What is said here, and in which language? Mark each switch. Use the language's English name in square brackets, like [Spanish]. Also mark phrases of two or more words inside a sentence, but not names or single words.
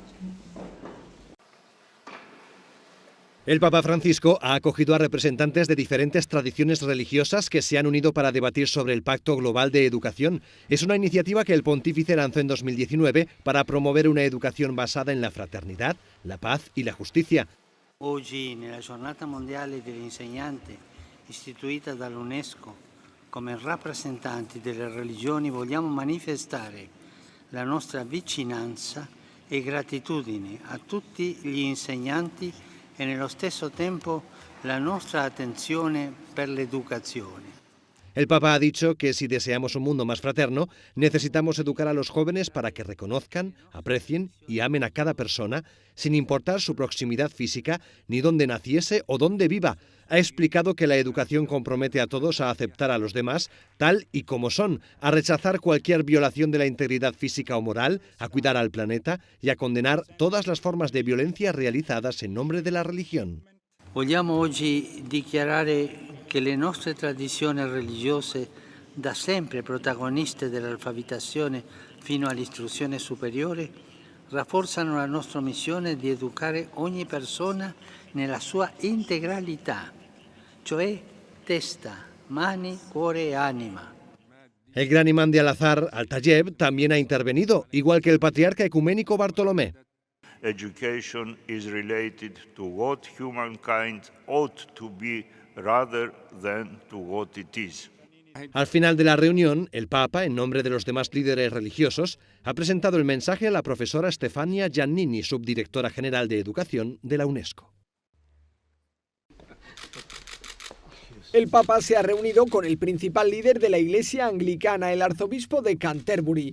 [Spanish] El Papa Francisco ha acogido a representantes de diferentes tradiciones religiosas que se han unido para debatir sobre el Pacto Global de Educación. Es una iniciativa que el pontífice lanzó en 2019 para promover una educación basada en la fraternidad, la paz y la justicia. [Italian] Oggi, nella Giornata Mondiale dell'Insegnante, istituita dall'UNESCO, come rappresentanti delle religioni vogliamo manifestare la nostra vicinanza e gratitudine a tutti gli insegnanti e nello stesso tempo la nostra attenzione per l'educazione. [Spanish] El Papa ha dicho que si deseamos un mundo más fraterno, necesitamos educar a los jóvenes para que reconozcan, aprecien y amen a cada persona, sin importar su proximidad física, ni dónde naciese o dónde viva. Ha explicado que la educación compromete a todos a aceptar a los demás tal y como son, a rechazar cualquier violación de la integridad física o moral, a cuidar al planeta y a condenar todas las formas de violencia realizadas en nombre de la religión. [Italian] Vogliamo oggi dichiarare che le nostre tradizioni religiose, da sempre protagoniste dell'alfabetazione fino all'istruzione superiore, rafforzano la nostra missione di educare ogni persona nella sua integralità, cioè testa, mani, cuore e anima. [Spanish] El gran imán de Al-Azhar, Al-Tayeb, también ha intervenido, igual que el patriarca ecuménico Bartolomé. [English] Education is related to what humankind ought to be rather than to what it is. [Spanish] Al final de la reunión, el Papa, en nombre de los demás líderes religiosos, ha presentado el mensaje a la profesora Stefania Giannini, subdirectora general de Educación de la UNESCO. El Papa se ha reunido con el principal líder de la Iglesia anglicana, el arzobispo de Canterbury.